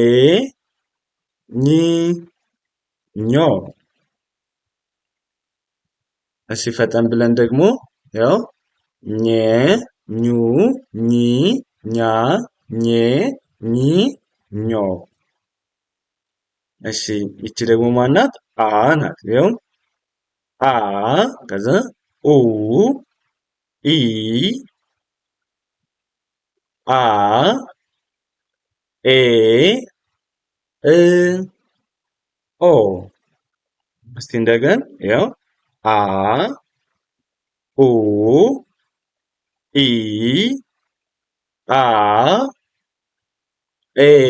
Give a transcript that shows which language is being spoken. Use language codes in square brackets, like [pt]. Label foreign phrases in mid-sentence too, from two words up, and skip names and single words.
[am] ኚ ኞ። እሺ ፈጠን ብለን ደግሞ ያው ኘ ኙ ኚ ኛ ኜ ኚ ኞ። እሺ ይቺ ደግሞ ማናት? አ ናት። ያው አ ከዛ ኡ ኢ አ ኤ እ ኦ። እስቲ እንደገን ያው አ ኡ ኢ አ ኤ